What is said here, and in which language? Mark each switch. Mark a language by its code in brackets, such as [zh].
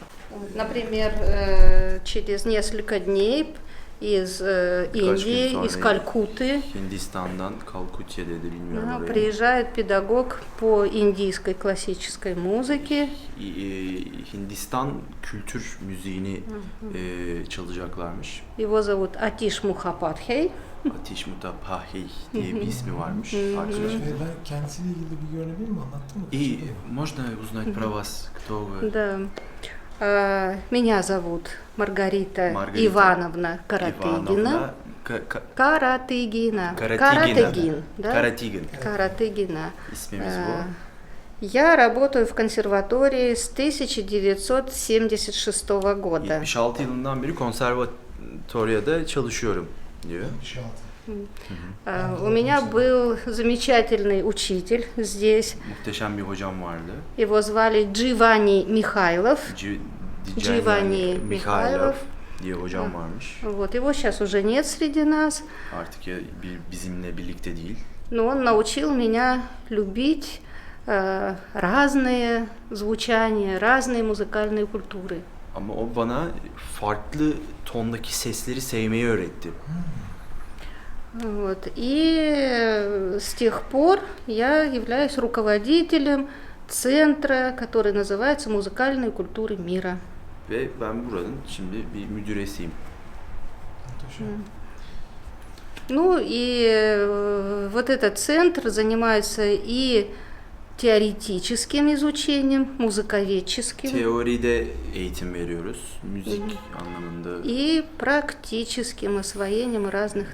[ru] Вот, например, через несколько дней из Индии, из Калькутты [tr] Hindistan'dan, Kalkutya'da da bilmiyorum orayı. [ru] приезжает педагог по индийской классической музыке. [tr] Hindistan kültür müziğini çalacaklarmış. [ru] Его зовут Атиш Мухападхей. [tr] Atish Mutapahi diye bir ismi varmış arkadaşım. Ben kendisiyle ilgili bir görebilir mi? Anlattın mı? [ru] И можно узнать про вас, кто вы? Да. Меня зовут Маргарита Маргарита Ивановна Каратыгина. Ивановна Каратыгина. Каратыгина. Да? Karatygin Каратыгина. [tr] ismimiz bu. [ru] Я работаю в консерватории с 1976 года. [tr] 76 yılından beri konservatuvarda çalışıyorum diyor. [ru] У меня был замечательный учитель здесь. [tr] Muhteşem bir hocam vardı. [ru] Его звали Джованни Михайлов. [tr] Giovanni Mikhailov diye hocam varmış. [ru] Вот, его сейчас уже нет среди нас, [tr] Artık bizimle birlikte değil. [ru] но он научил меня любить разные звучания, разные музыкальные культуры. [tr] Ama o bana farklı tondaki sesleri sevmeyi öğretti. [ru] Вот. И с тех пор я являюсь руководителем центра, который называется «Музыкальные культуры мира». [tr] Ve ben buranın şimdi bir müdüresiyim. [ru] Ну и вот этот центр занимается и теоретическим изучением, музыковедческим, [tr] Teoride eğitim veriyoruz. Müzik anlamında. [ru] и практическим освоением разных